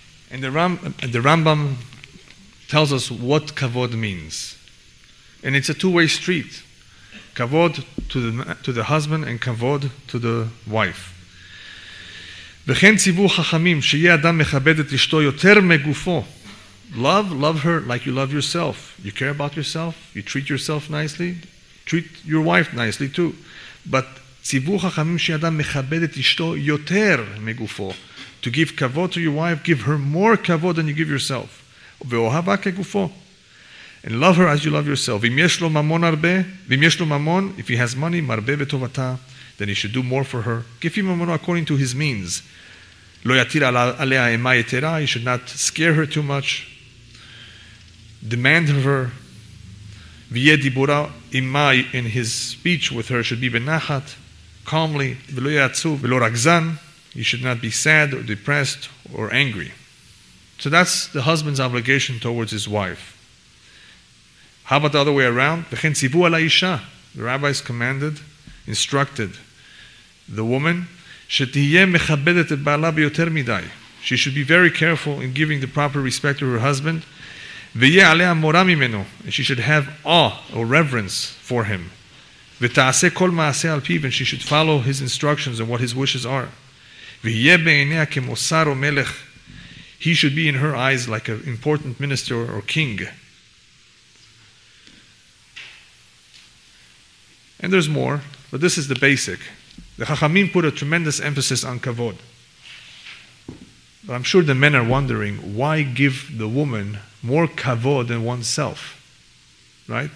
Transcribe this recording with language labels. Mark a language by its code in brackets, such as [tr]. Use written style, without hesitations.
[en] And the Rambam tells us what kavod means. And it's a two-way street. Kavod to the husband and kavod to the wife. [he] וכן ציוו חכמים שיהיה אדם מכבד את אשתו יותר מגופו. [en] Love her like you love yourself. You care about yourself, you treat yourself nicely, treat your wife nicely too. But [he] ציוו חכמים שיהיה אדם מכבד את אשתו יותר מגופו. [en] To give kavod to your wife, give her more kavod than you give yourself. [he] ואוהבה כגופו. [en] And love her as you love yourself. [he] ואם יש לו ממון הרבה, ואם יש לו ממון, [en] if he has money, [he] מרבה בטובתה, [en] then he should do more for her. Give him ממונו according to his means. [he] לא יטיל עליה אימה יתרה, [en] he should not scare her too much. Demand of her. [he] ויהיה דיבורה עמה, [en] in his speech with her should be [he] בנחת, calmly, ולא יהיה עצוב, ולא רגזן. [en] You should not be sad or depressed or angry. So that's the husband's obligation towards his wife. How about the other way around? [he] וכן ציוו על האישה. [en] The rabbis commanded, instructed the woman, [he] שתהיה מכבדת את בעלה ביותר מדי. [en] She should be very careful in giving the proper respect to her husband. [he] ויהיה עליה מורא ממנו. [en] And she should have awe or reverence for him. [he] ותעשה כל מעשה על פיו, [en] and she should follow his instructions and what his wishes are. [he] ויהיה בעיניה כמוסר או מלך. [en] He should be in her eyes like an important minister or king. And there's more, but this is the basic. The Chachamim put a tremendous emphasis on kavod. But I'm sure the men are wondering, why give the woman more kavod than oneself? Right?